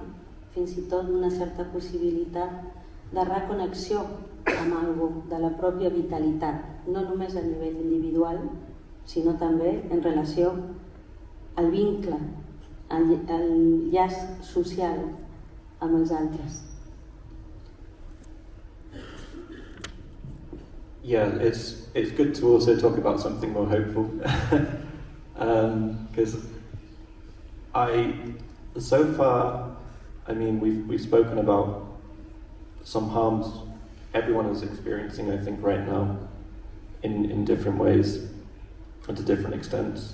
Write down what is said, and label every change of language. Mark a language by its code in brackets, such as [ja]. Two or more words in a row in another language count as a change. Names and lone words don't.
[ca] Fins i tot una certa possibilitat de reconnexió amb algo de la pròpia vitalitat, no només a nivell individual, sinó també en relació al vincle, al llaç social amb els altres. [en] Yeah, it's good to also talk about something more hopeful, because so far, I mean, we've spoken about some harms everyone is experiencing, I think, right now, in different ways and to different extents.